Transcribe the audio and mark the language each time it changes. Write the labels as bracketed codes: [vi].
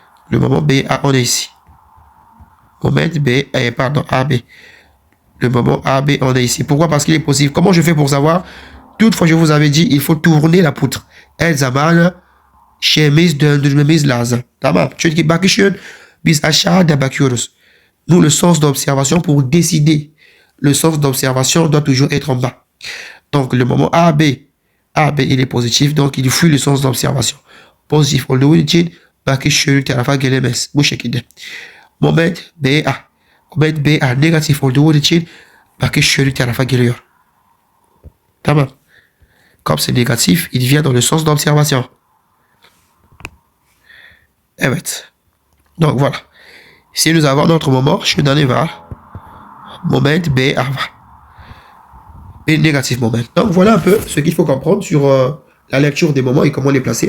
[fr] Le moment BA, on est ici. Moment AB. Le moment AB, on est ici. Pourquoi? Parce qu'il est positif. Comment je fais pour savoir? Toutefois, je vous avais dit, il faut tourner la poutre. [tr] El zaman şemiz döndürmemiz lazım. Tamam. Çünkü bakışın biz aşağıda bakıyoruz. [fr] Nous, le sens d'observation pour décider. Le sens d'observation doit toujours être en bas. Donc, le moment AB, il est positif, donc il fuit le sens d'observation. [tr] Pozitif olduğu için bakış yönü tarafa gelemez. Bu şekilde. Moment BA. Moment BA negatif olduğu için bakış yönü tarafa geliyor. Tamam. [fr] Comme c'est négatif, il vient dans le sens d'observation. Evet. Donc voilà. Si nous avons notre moment, [tr] şuradan var. [fr] Moment BA var. Et négatif moment. Donc voilà un peu ce qu'il faut comprendre sur la lecture des moments et comment les placer.